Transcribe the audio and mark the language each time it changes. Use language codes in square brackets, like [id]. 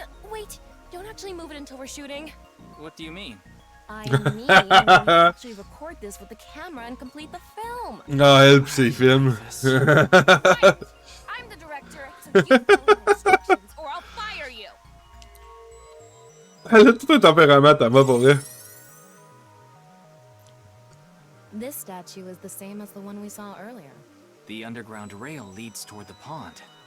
[en] Wait, don't actually move it until we're shooting. What do you mean? I mean, we actually record this with the camera and complete the film. [fr] Ah, elle pis ses films. [en] I'm the director, so you follow my instructions or I'll fire you. [fr] Elle a tout un tempérament, Tama, pour vrai. [en] This statue is the same as the one we saw earlier. The underground rail leads toward the pond.